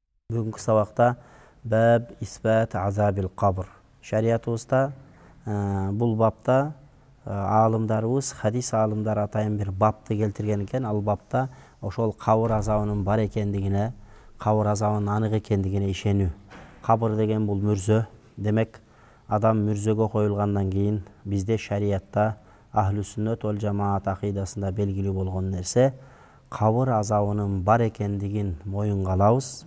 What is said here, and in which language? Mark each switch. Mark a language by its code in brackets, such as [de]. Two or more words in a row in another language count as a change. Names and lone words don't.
[ky] Бүгүнкү сабакта [ar] باب إثبات عذاب القبر. [ky] Шариятыбызда бул бапта аалымдарыбыз, хадис аалымдары атайын бир бапты келтирген экен. Ал бапта ошол кабыр азабынын бар экендигине, кабыр азабынын анык экендигине ишенүү. Кабыр деген бул мүрзө. Демек, адам мүрзөгө коюлгандан кийин бизде шариятта [ar] أهل السنة والجماعة [ky] акыйдасында белгилүү болгон нерсе кабыр азабынын бар экендигин моюнга алабыз.